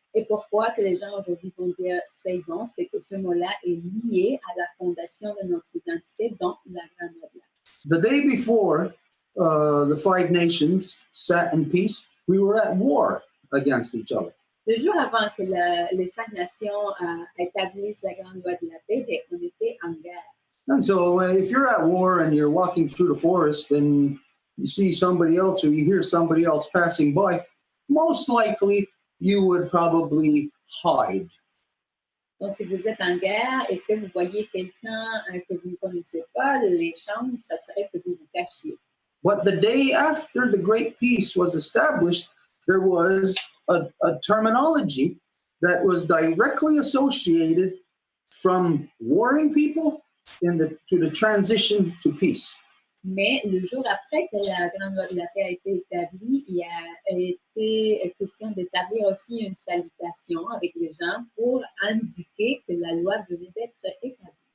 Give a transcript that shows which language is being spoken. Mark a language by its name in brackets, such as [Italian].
[French] Et pourquoi que les gens aujourd'hui vont dire c'est bon, c'est que ce mot-là est lié à la fondation de notre identité dans la grande loi de la paix. [English] The day before the five nations sat in peace, we were at war against each other. [French] Le jour avant que les 5 nations établissent la grande loi de la paix, on était en guerre. [English] And so if you're at war and you're walking through the forest and you see somebody else or you hear somebody else passing by, most likely you would probably hide. [French] Donc, si vous êtes en guerre et que vous voyez quelqu'un que vous ne connaissez pas, les chances, ça serait que vous vous cachiez. [English] But the day after the Great Peace was established, there was a terminology that was directly associated from warring people to the transition to peace. [French] Mais le jour après que la grande loi de la paix a été établie, il a été question d'établir aussi une salutation avec les gens pour indiquer que la loi venait d'être établie.